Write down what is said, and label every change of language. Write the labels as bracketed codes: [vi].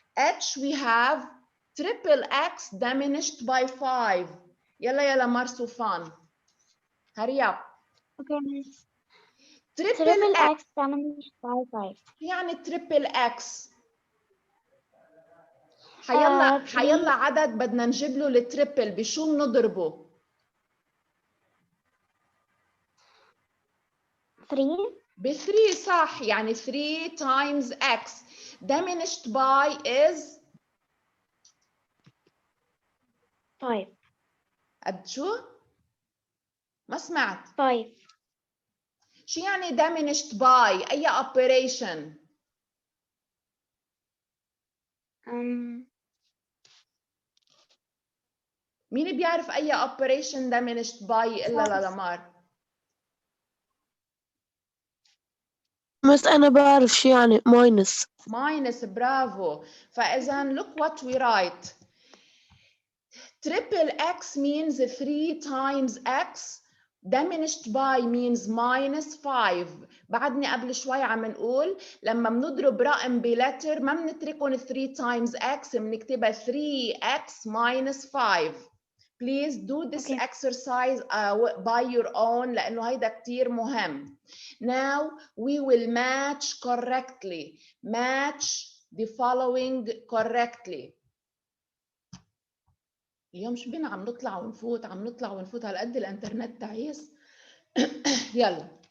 [en] H we have triple X diminished by 5. [ar] يلا مرسوفان. [en] hurry up. Okay, miss. triple X diminished by 5. يعني triple X. [ar] حيلا عدد بدنا نجيب له التريبل، بشو بنضربه؟ 3. ب 3 صح. [en] يعني 3 times X. diminished by is 5. [ar] قد شو؟ ما سمعت. 5. شو يعني diminished by؟ أي operation؟ مين بيعرف أي operation diminished by إلا للمار؟ بس أنا بعرف شو يعني minus. [en] minus، [ar] برافو. فإذا [en] look what we write. Triple x means 3 times x. Diminished by means minus 5. [ar] بعدني قبل شوي عم نقول لما بنضرب رقم بلتر ما بنتركهم [en] 3 times x، [ar] بنكتبها 3x minus 5. [en] Please do this exercise by your own [ar] لأنه هيدا كتير مهم. [en] Now we will match correctly. Match the following correctly. [ar] اليوم شو بينا عم نطلع ونفوت هالقد الانترنت تعيس. يلا.